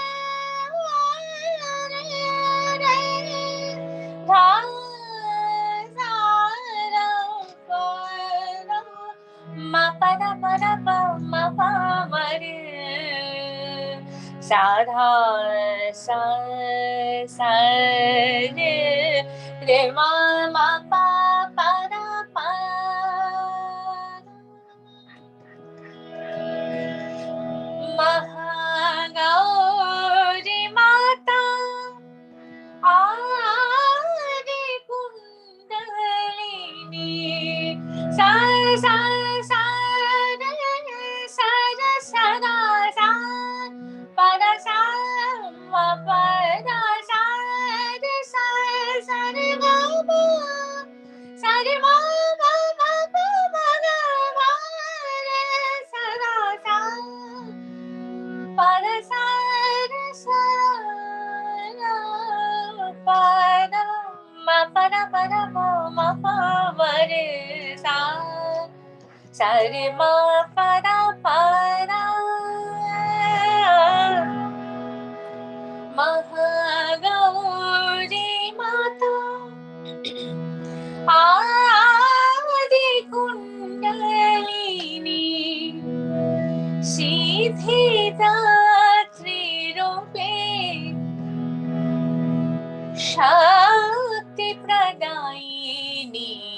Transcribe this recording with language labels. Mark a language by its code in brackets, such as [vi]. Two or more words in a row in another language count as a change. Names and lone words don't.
[hi] dha sa ra pa ra ma pa da pa ma pa ma re sa dha sa sa re re ma ma pa pa da pa महागौरी माता आदि कुंडलिनी सा सा सा रे सा रे सा दा सा पा दा सा मा पा दा सा रे सा सा रे मा पा सा रे मा मा मा पा मा गा मा रे सा दा सा pa da sa re sa ra pa da ma pa da ma pa ma re sa sa re ma pa da महागौरी माता आदि कुंडलिनी [sa] सिद्धिदात्री रूपे शक्ति प्रदायिनी